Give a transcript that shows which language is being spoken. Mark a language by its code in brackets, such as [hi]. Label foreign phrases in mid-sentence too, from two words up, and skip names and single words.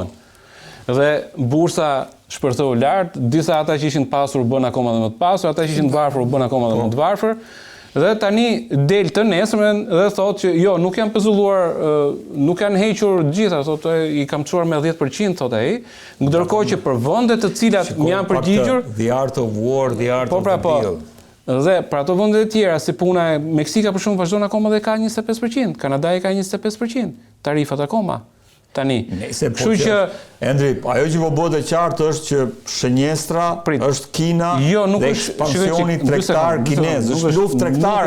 [sq] Dhe bursa shpërtheu lart, disa ata që ishin pasur u bën akoma dhe më të pasur, ata që ishin të varfër u bën akoma dhe më të varfër. Dhe tani del të nesërmen dhe thotë që jo, nuk janë pezulluar, nuk janë hequr gjitha, thotë i kam çuar me 10%, thotë ai, ndërkohë që për vendet të cilat më janë përgjigjur, [en] the art of war, the art of the deal. [sq] Dhe për ato vende të tjera, si puna e Meksika për shumë vazhdon akoma dhe ka 25%, Kanada ka 25%, tarifat akoma. Tani, kështu që Endri, ajo që po bëhet e qartë është që shënjestra është Kina dhe ekspansioni tregtar kinez, është luftë tregtare.